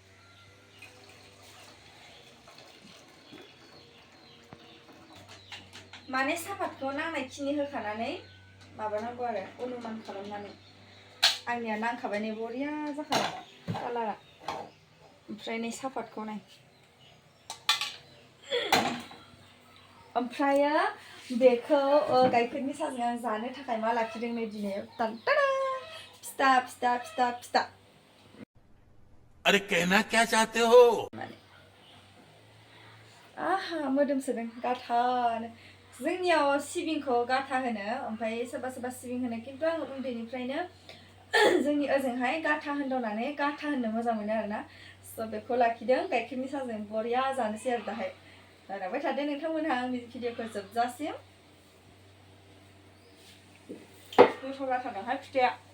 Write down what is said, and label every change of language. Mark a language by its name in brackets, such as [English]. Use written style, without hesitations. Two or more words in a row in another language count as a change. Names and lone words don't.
[Bodo] माने सापातखौ नांनायखिनि होखानानै माबानांगौ आरो अनुमान खालामनानै आंनिया नांखाबाय नै बरिया जाखाबाय कालारा ओमफ्राय नै सापातखौ नाय ओमफ्रायो बेखौ गाइखेरनि साजों आं जानो थाखाय मा लाखिदों नै दिनै फिथा [Hindi] अरे कहना क्या चाहते हो [Bodo] आहा मोदोमसोदों गाथानो जोंनियाव सिबिंखौ गाथा होनो ओमफ्राय सोरबा सिबिं होनो खिन्थु आं उन्दैनिफ्रायनो जोंनि ओजोंहाय गाथा होनदावनानै गाथा होननो मोजां मोनो आरोना। स' बेखौ लाखिदों गाइखेरनि साजों बरिया जानोसै आरो दाहाय नायलांबाय थादो नोंथांमोनहा आंनि भिडिअखौ जोबजासिम गोथाव जाथारदोंहाय फिथाया।